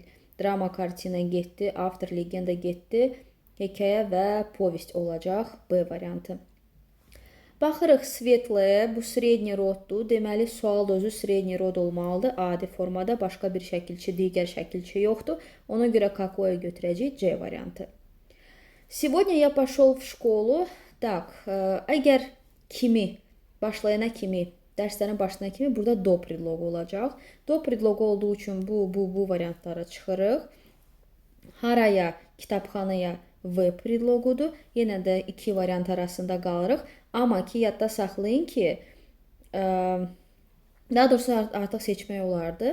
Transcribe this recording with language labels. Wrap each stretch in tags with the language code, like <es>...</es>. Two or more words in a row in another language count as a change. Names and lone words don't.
<az>Drama, kartina getdi, avtor, legenda getdi. Hekayə və povest olacaq B variantı. Baxırıq svetləyə, bu sredni roddur. Deməli, sual da özü sredni rod olmalıdır. Adi formada başqa bir şəkilçi, digər şəkilçi yoxdur. Ona görə какое götürəcəyik C variantı.</az> <ru>Сегодня я пошел в школу. Так,</ru> <az>əgər kimi, başlayana kimi, dərslərin başlayana kimi burada do predloqu olacaq. Do predloqu olduğu üçün bu variantları çıxırıq. Haraya, kitabxanaya V predloqudur. Yenə də iki variant arasında qalırıq. Amma ki, yadda saxlayın ki, daha doğrusu artıq seçmək olardı.</az>